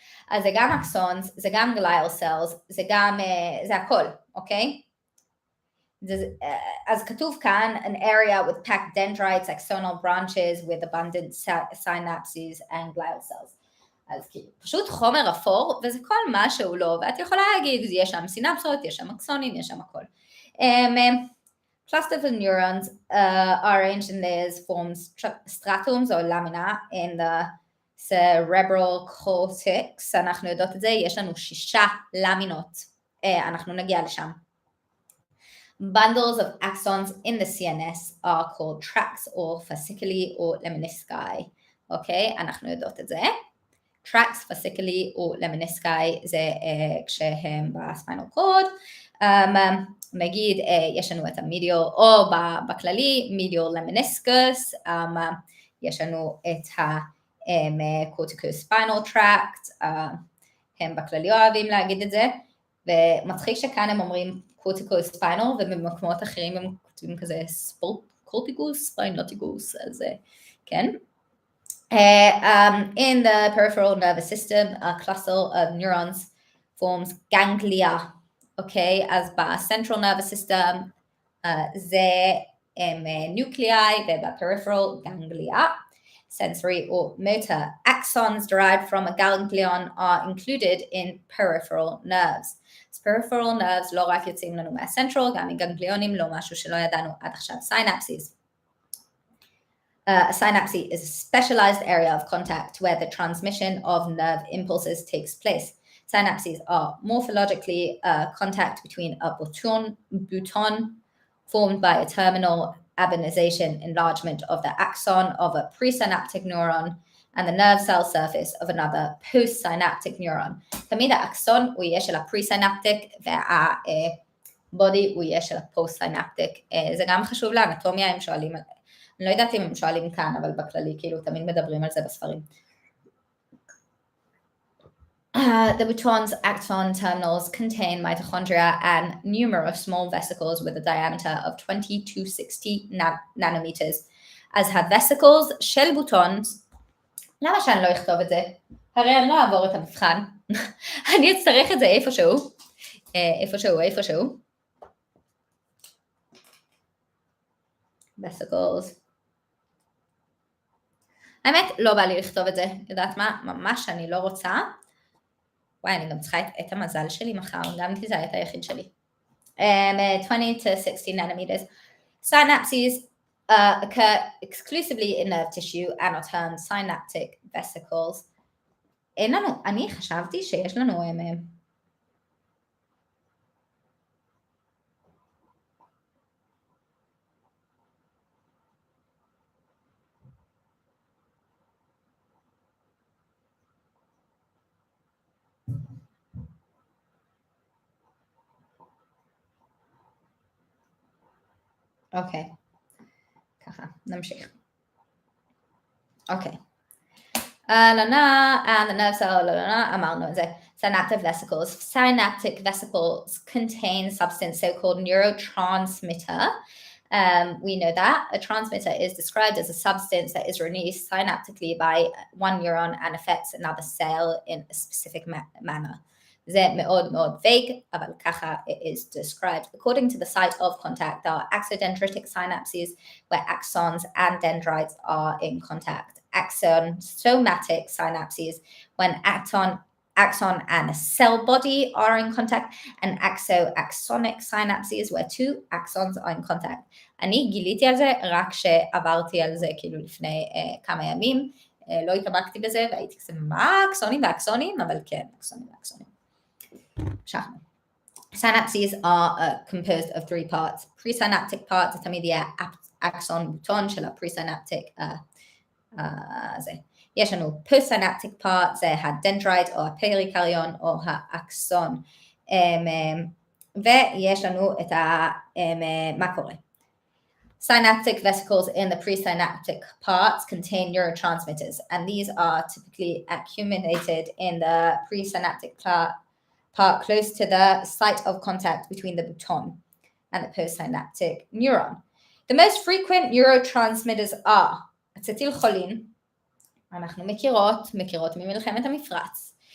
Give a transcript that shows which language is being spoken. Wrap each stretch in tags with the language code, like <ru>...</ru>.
<he>אז זה גם אקסונס, זה גם גלייל סלס, זה הכל, אוקיי? אז כתוב כאן,</he> <en>an area with packed dendrites, axonal branches with abundant synapses and glial cells.</en> <he>אז כאילו, פשוט חומר אפור, וזה כל מה שהוא לא, ואת יכולה להגיד, יש שם סינפסות, יש שם אקסונים, יש שם הכל.</he> <en>Clusters of neurons are arranged in layers, forms stratums or lamina in the cerebral cortex,</en> <he>אנחנו יודעות את זה, יש לנו 6 למינות, אנחנו נגיע לשם.</he> <en>Bundles of axons in the CNS are called tracts or fasciculi or lemnisci,</en> <he>אוקיי, אנחנו יודעות את זה. Tracts, fasciculi או lemnisci זה כשהם בספיינל קורד, נגיד יש לנו את המדיול, או בכללי medial lemniscus, יש לנו את ה-corticospinal tract, הם בכללי אוהבים להגיד את זה, ומצחיק שכאן הם אומרים corticospinal, ובמקומות אחרים הם כותבים כזה corticus, spinoticus, אז כן.</he> <en>In the peripheral nervous system, a cluster of neurons forms ganglia, okay, אז ב-central nervous system זה nuclei, וב-peripheral ganglia, sensory or motor. Axons derived from a ganglion are included in peripheral nerves.</en> <he>אז peripheral nerves לא רק יוצאים לנו מה-central, גם מגנגליונים, לא משהו שלא ידענו עד עכשיו, synapses.</he> <en>A synapse is a specialized area of contact where the transmission of nerve impulses takes place. Synapses are morphologically contact between a bouton formed by a terminal abenization enlargement of the axon of a presynaptic neuron and the nerve cell surface of another postsynaptic neuron.</en> <he>תמיד האקסון הוא יהיה של הפריסינפטיק והבודי הוא יהיה של הפוסט-סינפטיק. זה גם חשוב לאנטומיה, הם שואלים, אני לא יודעת אם הם שואלים כאן, אבל בכללי כאילו תמיד מדברים על זה בספרים.</he> <en>The bouton's axon terminals contain mitochondria and numerous small vesicles with a diameter of 20 to 60 nanometers.</en> <he>אז ה-vesicles של בוטונס, למה שאני לא אכתוב את זה? הרי אני לא אעבור את המבחן. אני אצטרך את זה איפשהו. איפשהו. vesicles. האמת, לא בא לי לכתוב את זה. יודעת מה? ממש אני לא רוצה. וואי, אני גם צריכה את המזל שלי מחר, גם כי זה היה את היחיד שלי.</he> <en>20 to 60 nanometers. Synapses occur exclusively in nerve tissue and are termed synaptic vesicles.</en> <he>אין לנו, אני חשבתי שיש לנו אוקיי. ככה, נמשיך. אוקיי.</he> <en>and the nerve cell,</en> <he>אמרנו את זה.</he> <en>Synaptic vesicles. Synaptic vesicles contain substance, so-called neurotransmitter. We know that a transmitter is described as a substance that is released synaptically by one neuron and affects another cell in a specific manner.</en> <he>זה מאוד מאוד vague, אבל ככה</he> <en>it is described. According to the site of contact, there are axodendritic synapses where axons and dendrites are in contact. Axon-somatic synapses when axon and a cell body are in contact, and axonic synapses where two axons are in contact.</en> <he>אני גיליתי על זה רק שעברתי על זה כאילו לפני כמה ימים, לא התעמקתי בזה והייתי כזה מה אקסונים ואקסונים, אבל כן אקסונים ואקסונים. המשכנו.</he> <en>Synapses are composed of three parts.</en> <he>Presynaptic part זה תמיד יהיה axon בוטון של הפרסינפטיק זה. יש לנו post-synaptic part, זה הדנדרייט או הפריקריון או האקסון. ויש לנו את מה קורה.</he> <en>Synaptic vesicles in the presynaptic parts contain neurotransmitters, and these are typically accumulated in the presynaptic part close to the site of contact between the bouton and the postsynaptic neuron. The most frequent neurotransmitters are acetylcholine,</en> <he>אנחנו מכירות ממלחמת המפרץ,</he>